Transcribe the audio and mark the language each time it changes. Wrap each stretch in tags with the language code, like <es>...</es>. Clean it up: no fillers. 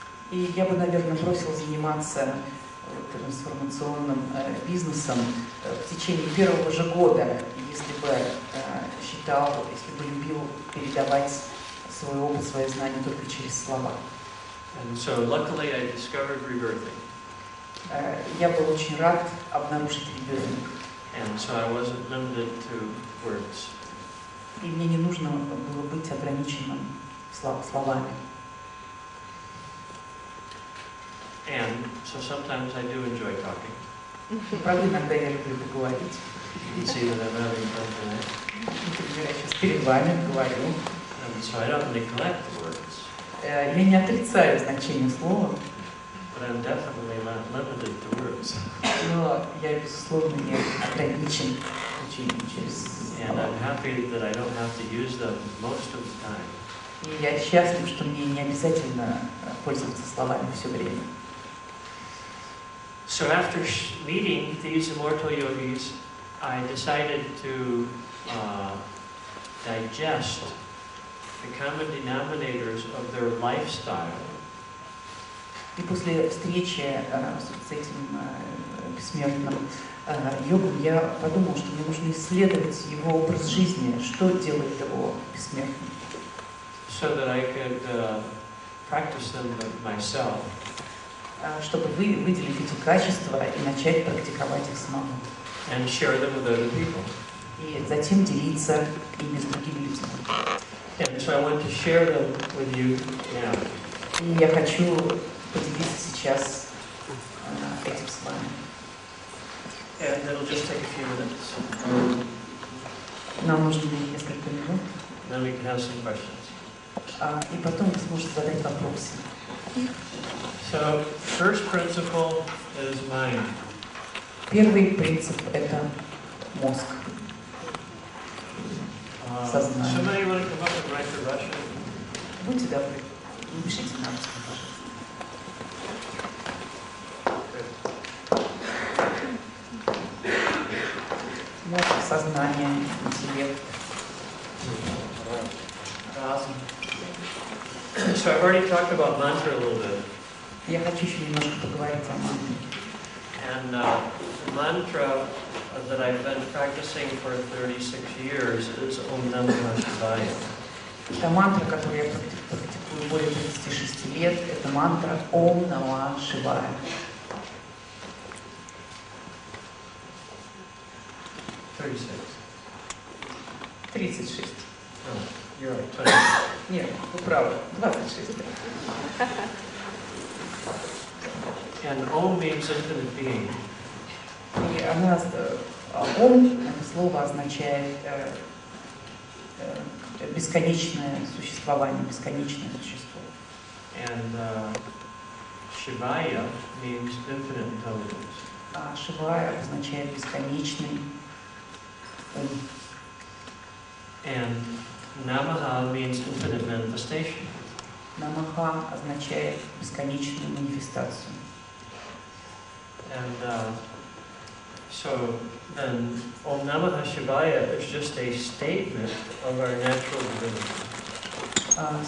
<ru>И я бы, наверное, бросил заниматься трансформационным бизнесом в течение первого же года, если бы считал, если бы любил передавать свой опыт, свои знания только через слова.</ru> <en>And so luckily I discovered Rебёфинga.</en> <ru>Я был очень рад обнаружить Ребёфинга.</ru> <en>And so I wasn't limited to words.</en> <ru>И мне не нужно было быть ограниченным словами.</ru> <en>And so sometimes I do enjoy talking.</en> <ru>Правда, иногда я люблю поговорить.</ru> <en>You can see that I'm having fun tonight.</en> <ru>Например, я сейчас перед вами говорю.</ru> <en>And so I don't neglect words.</en> <ru>Я не отрицаю значение слова.</ru> <en>But I'm definitely not limited to words.</en> <ru>Но я, безусловно, не ограничен учение через</ru> <en>And I'm happy that I don't have to use them most of the time.</en> <ru>И я счастлив, что мне не обязательно пользоваться словами все время.</ru> <en>So after meeting these immortal yogis, I decided to digest the common denominators of their lifestyle.</en> <ru>И после встречи с этим бессмертным йогом я подумал, что мне нужно исследовать его образ жизни, что делает его бессмертным.</ru> <en>So that I could practice them myself.</en> <ru>Чтобы выделить эти качества и начать практиковать их самому.</ru> <en>And share them with other people.</en> <ru>И затем делиться ими с другими людьми.</ru> <en>And so I want to share them with you now.</en> <ru>И я хочу поделиться сейчас этим с вами.</ru> <en>And it'll just take a few minutes.</en> <ru>Нам нужно несколько минут.</ru> <en>Then we can have some questions.</en> <ru>И потом вы сможете задать вопросы.</ru> <en>So, first principle is mind.</en> <ru>Первый принцип – это мозг. Сознание.</ru> <en>Somebody want to come up and write the Russian?</en> <ru>Будьте добры, напишите на русском, пожалуйста. Мозг, сознание, интеллект, разум.</ru> <en>So I've already talked about mantra a little bit.</en> <ru>Я хочу еще немножко поговорить о мантре.</ru> <en>And the mantra that I've been practicing for 36 years is Om Namah Shivaya.</en> <ru>Это мантра, которую я практикую более 36 лет, это мантра Ом Намах Шивая.</ru> <en>36. Oh, you're right, 20.</en> <ru>Нет, вы правы, 26.</ru> <en>And Om means infinite being.</en> <ru>И она, Ом, это слово означает бесконечное существование, бесконечное существо.</ru> <en>And Shivaya means infinite intelligence.</en> <ru>А Шивая означает бесконечный ум.</ru> <en>And Namaha means infinite manifestation.</en> <ru>Намаха означает бесконечную манифестацию.</ru> <en>And so then Om Namah Shivaya is just a statement of our natural divinity.</en>